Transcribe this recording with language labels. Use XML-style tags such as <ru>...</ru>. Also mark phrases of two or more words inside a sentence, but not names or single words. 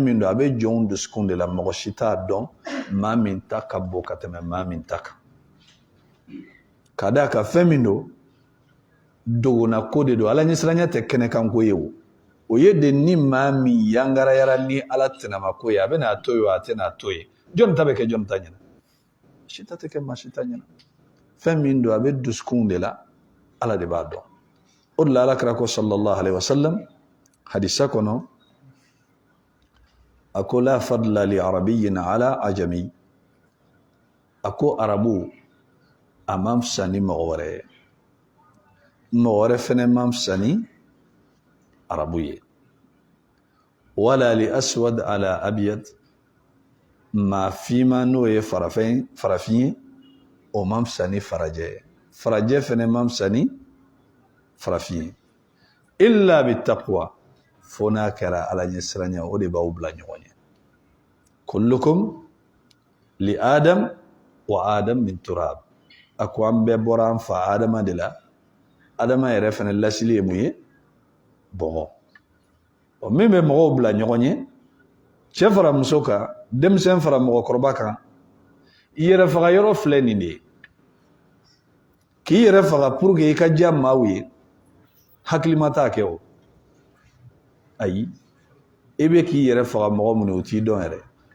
<bm>min don a bɛ jɔnw dusukun de la mɔgɔ si t'a dɔn maa min ta ka bon ka tɛmɛ maa min ta kan ka d'a kan fɛn min don dogona ko de don Ala ɲɛ siranya tɛ kɛnɛkan ko ye o ye de ni maa min yangarayara ni Ala tɛnama ko ye a bɛ n'a to ye a tɛ n'a to ye jɔn ta bɛ kɛ jɔn ta ɲɛna si ta tɛ kɛ maa si ta ɲɛna fɛn min don a bɛ dusukun de la Ala de b'a dɔn o de la Alakira ko</bm> <ar>صلى الله عليه وسلم</ar> <bm>hadisa kɔnɔ a ko</bm> <ar>لا فضل لعربي على أعجمي</ar> <bm>a ko arabu a man fisa ni mɔgɔ wɛrɛ ye mɔgɔ wɛrɛ fɛnɛ man fisa ni arabu ye</bm> <ar>ولا لأسود على أبيض</ar> <bm>maa finma n'o ye farafin ye o man fisa ni farajɛ ye farajɛ fɛnɛ man fisa ni farafin ye</bm> <ar>إلا بالتقوى</ar> <bm>fo n'a kɛra Ala ɲɛ siranya o de b'aw bila ɲɔgɔn ye</bm> <ar>كلكم لآدم وآدم من تراب</ar> <bm>a ko an bɛɛ bɔra an fa Adama de la Adama yɛrɛ fɛnɛ lasili ye mun ye bɔgɔ o min bɛ mɔgɔw bila ɲɔgɔn ye cɛ fara muso kan denmisɛn fara mɔgɔkɔrɔba kan i yɛrɛ faga yɔrɔ filɛ nin de ye k'i yɛrɛ faga</bm> <fr>pour que</fr> <bm>i ka diya maaw ye hakilima t'a kɛ o ayi i bɛ k'i yɛrɛ faga mɔgɔ minnu o t'i dɔn yɛrɛ</bm>